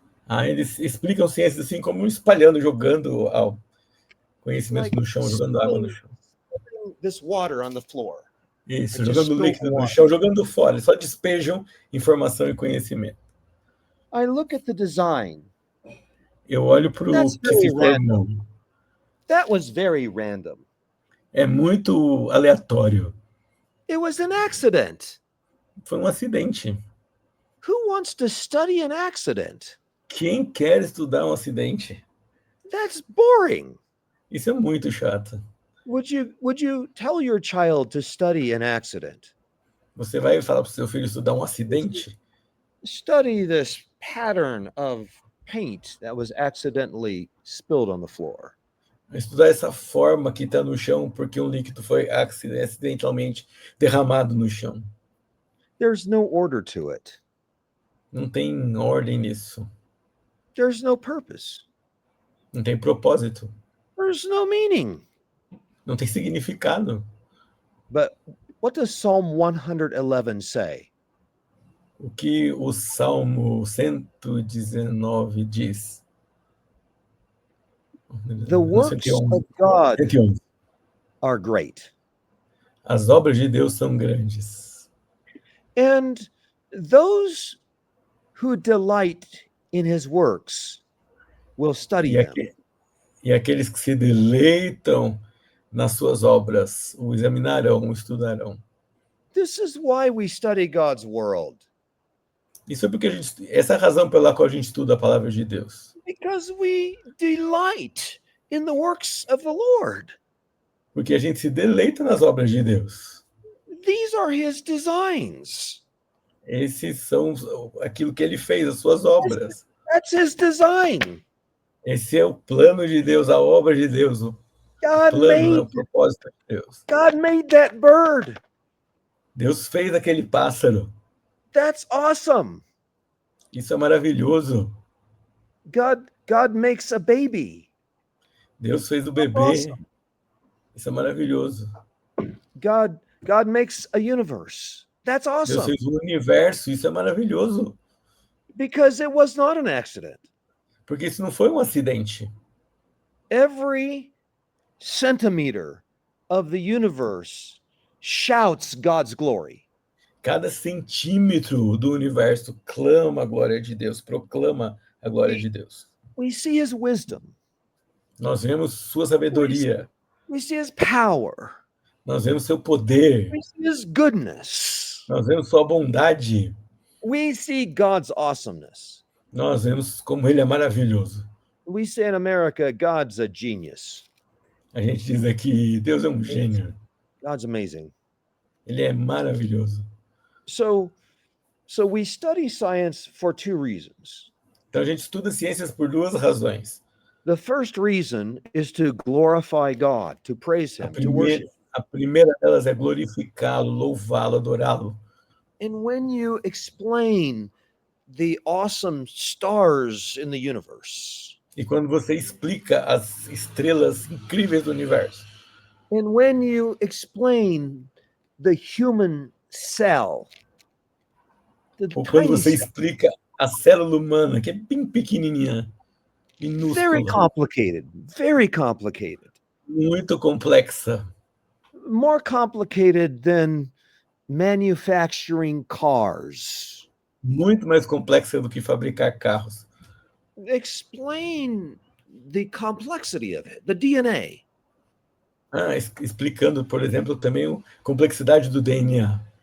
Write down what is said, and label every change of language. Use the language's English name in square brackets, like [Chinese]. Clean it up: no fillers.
[Portuguese] Eles explicam ciências assim como espalhando, jogando conhecimento [English] Like [Portuguese] no chão, jogando água no chão. [English] spilling this water on the floor. [Portuguese] Isso, [English] Like just [Portuguese] jogando [English] spill [Portuguese] líquido no [English] water. [Portuguese] chão, jogando fora. Eles só despejam informação e conhecimento. [English] I look at the design. [Portuguese] Eu olho para o [English] That's [Portuguese] que [English] very [Portuguese] se formou. [English] That was very random. [Portuguese] É muito aleatório. [English] It was an accident. [Portuguese] Foi um acidente. [English] Who wants to study an accident? [Portuguese] Quem quer estudar um acidente? [English] That's boring. [Portuguese] Isso é muito chato. [English] Would you tell your child to study an accident? [Portuguese] Você vai falar para o seu filho estudar um acidente? [English] Study this pattern of paint that was accidentally spilled on the floor. [Portuguese] Estudar essa forma que está no chão porque um líquido foi acidentalmente derramado no chão. [English] There's no order to it. [Portuguese] Não tem ordem nisso. [English] There's no purpose. [Portuguese] Não tem propósito. [English] There's no meaning. [Portuguese] Não tem significado. [English] But what does Psalm 111 say? [Portuguese] O que o Salmo 119 diz? [English] The works of God 111. are great. [Portuguese] As obras de Deus são grandes. [English] And those who delight in his works will study them. [Portuguese] E aqueles que se deleitam nas suas obras o examinarão, o estudarão. [English] This is why we study God's world. [Portuguese] Isso é porque essa é a razão pela qual a gente estuda a palavra de Deus. [English] Because we delight in the works of the Lord. [Portuguese] Porque a gente se deleita nas obras de Deus. [English] These are his designs. [Portuguese] Esses são aquilo que ele fez, as suas obras. [English] That's his design. [Portuguese] Esse é o plano de Deus, a obra de Deus, o plano, o propósito de Deus. [English] God made that bird. [Portuguese] Deus fez aquele pássaro. [English] That's awesome. [Portuguese] Isso é maravilhoso. [English] God makes a baby. [Portuguese] Deus fez o bebê. [English] Awesome. [Portuguese] Isso é maravilhoso. [English] God makes a universe. That's [Portuguese] Deus [English] awesome. [Portuguese] fez o universo. Isso é maravilhoso. [English] Because it was not an accident. [Portuguese] Porque isso não foi um acidente. [English] Every centimeter of the universe shouts God's glory. [Portuguese] Cada centímetro do universo clama a glória de Deus, proclama a glória de Deus. [English] We see his wisdom. [Portuguese] Nós vemos sua sabedoria. [English] We see his power. [Portuguese] Nós vemos seu poder. [English] We see his goodness. [Portuguese] Nós vemos sua bondade. [English] We see God's awesomeness. [Portuguese] Nós vemos como ele é maravilhoso. [English] We say in America, God's a genius. [Portuguese] A gente diz aqui, Deus é um gênio. [English] God's amazing. [Portuguese] Ele é maravilhoso. [English] So we study science for two reasons. [Portuguese] Então a gente estuda ciências por duas razões. [English] The first reason is to glorify God, to praise him, to worship. [Portuguese] A primeira delas é glorificá-lo, louvá-lo, adorá-lo. [English] And when you explain the awesome stars in the universe, [Portuguese] E quando você explica as estrelas incríveis do universo, [English] and when you explain the human cell, [Portuguese] ou quando você explica a célula humana, que é bem pequenininha, [English] very [Portuguese] minúscula, [English] very complicated, [Portuguese] muito complexa, [English] more complicated than manufacturing cars. [Portuguese] muito mais complexa do que fabricar carros. [English] Explain the complexity of it, the DNA. [Portuguese] Explicando, por exemplo, também a complexidade do DNA.